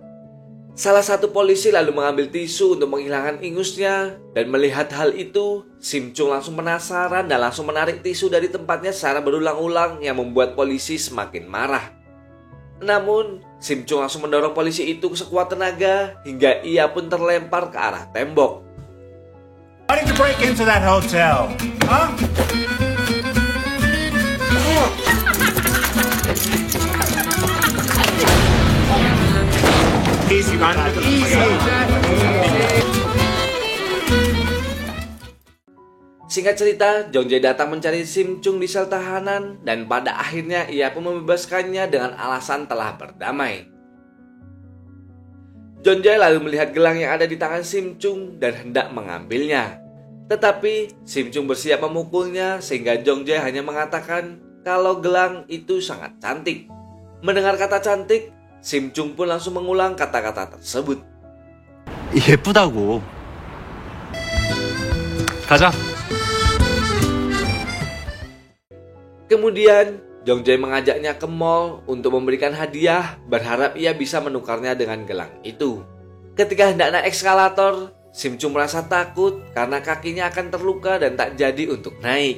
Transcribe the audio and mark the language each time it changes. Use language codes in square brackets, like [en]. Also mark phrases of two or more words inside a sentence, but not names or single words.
[id] Salah satu polisi lalu mengambil tisu untuk menghilangkan ingusnya dan melihat hal itu, Sim Chung langsung penasaran dan langsung menarik tisu dari tempatnya secara berulang-ulang yang membuat polisi semakin marah. Namun, Sim Chung langsung mendorong polisi itu sekuat tenaga hingga ia pun terlempar ke arah tembok. [en] Why did you break into that hotel? Huh? Easy, man. Easy. [id] Singkat cerita, Jong Jae datang mencari Sim Chung di sel tahanan dan pada akhirnya ia pun membebaskannya dengan alasan telah berdamai. Jong Jae lalu melihat gelang yang ada di tangan Sim Chung dan hendak mengambilnya. Tetapi Sim Chung bersiap memukulnya sehingga Jong Jae hanya mengatakan kalau gelang itu sangat cantik. Mendengar kata cantik, Sim Chung pun langsung mengulang kata-kata tersebut. [ko] 예쁘다고. 가자. [id] Kemudian Jong Jae mengajaknya ke mall untuk memberikan hadiah, berharap ia bisa menukarnya dengan gelang itu. Ketika hendak naik eskalator, Sim Chung merasa takut karena kakinya akan terluka dan tak jadi untuk naik.